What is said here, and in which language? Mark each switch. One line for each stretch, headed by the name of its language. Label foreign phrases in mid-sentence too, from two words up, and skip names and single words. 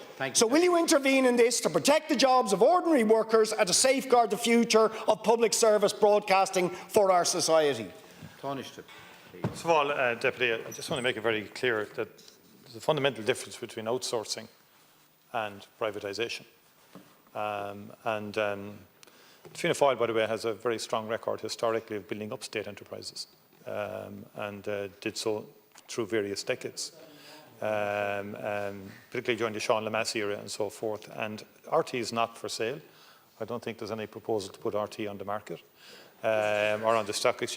English: So will you intervene in this to protect the jobs of ordinary workers and to safeguard the future of public service broadcasting for our society? First of all, Deputy, I just want to make it very clear that there's a fundamental difference between outsourcing and privatisation. Fianna Fáil, by the way, has a very strong record historically of building up state enterprises and did so through various decades, particularly during the Sean Lemass era and so forth. And RT is not for sale. I don't think there's any proposal to put RT on the market or on the stock exchange.